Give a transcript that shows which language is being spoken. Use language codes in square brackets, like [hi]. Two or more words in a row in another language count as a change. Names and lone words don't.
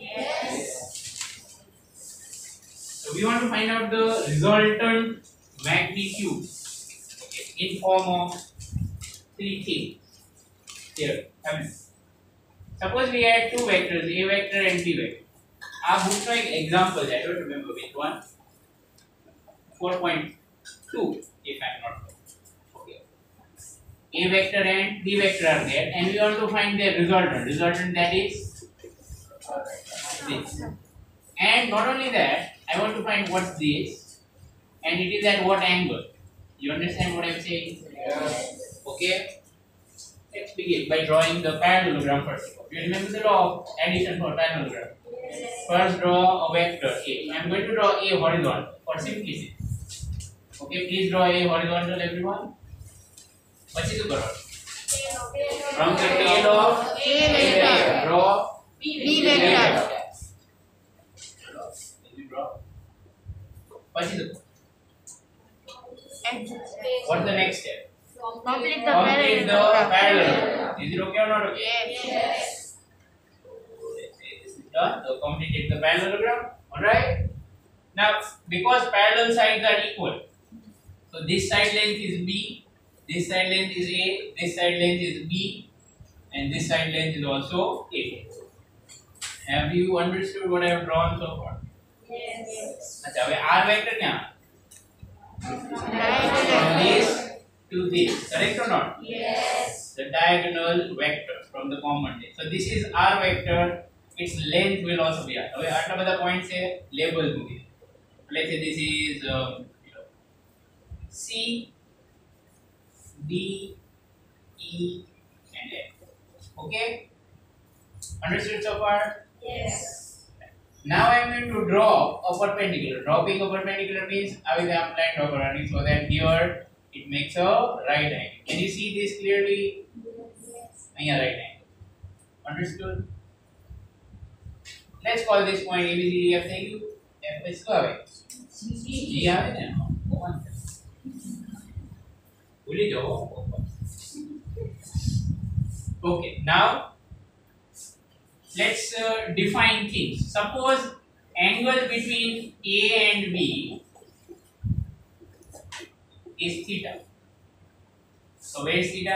[en] So we want to find out the resultant magnitude, okay, in form of three things. Here, I mean, suppose we had two vectors, a vector and b vector. Our book [hi] का एक example है, [en] I don't remember which one. 4.2, if I'm not wrong. Okay. A vector and b vector are there, and we want to find their resultant. Resultant, that is this. And not only that, I want to find what's this, and it is at what angle. You understand what I'm saying? Yes. Okay. Let's begin by drawing the parallelogram first. You remember the law of addition for parallelogram? First, draw a vector A. I am going to draw A horizontal for simplicity. Okay, please draw A horizontal, everyone. [gu] પછી શું કરો? [en] From the tail of A vector, draw B vector. You draw. [gu] પછી શું? [en] And What's the next step? complete Complete the parallelogram. Is it okay or not okay? Yes. This is done. So completed the parallelogram. Alright. Now, because parallel sides are equal, so this side length is B, this side length is A, this side length is B, and this side length is also A. Have you understood what I have drawn so far? Yes. [hi] अच्छा, अब [en] R vector [hi] क्या? [en] From this to this, correct or not? Yes. The diagonal vector from the common day. So this is R vector. Its length will also be R. [gu] હવે આટલા બધા પોઈન્ટ છે લેબલ મૂકી. [en] Let's say this is C, D, E, and F. Okay? Understood so far? Yes. Now I am going to draw a perpendicular. Dropping a perpendicular means I will have line draw running so that here it makes a right angle. Can you see this clearly? Yeah, right angle. Understood? Let's call this point A, B, C, D, F. Thank you. F is આવે. [gu] G આવે ને? ભૂલી જાઓ. [en] Okay, now let's define things. Suppose angle between A and B is theta. So where is theta?